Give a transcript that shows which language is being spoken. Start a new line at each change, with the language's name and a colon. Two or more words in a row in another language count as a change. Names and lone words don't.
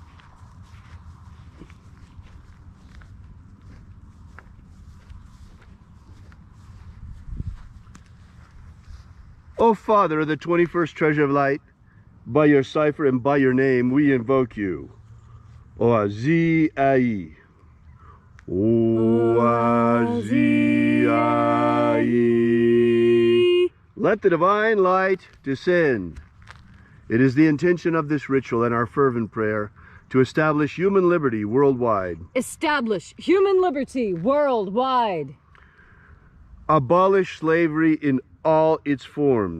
English: O Father of the 21st Treasury of Light, by your cipher and by your name we invoke you. Oazi-ai. Oazi-ai. Let the divine light descend. It is the intention of this ritual and our fervent prayer to establish human liberty worldwide, establish human liberty worldwide, abolish slavery in all its forms,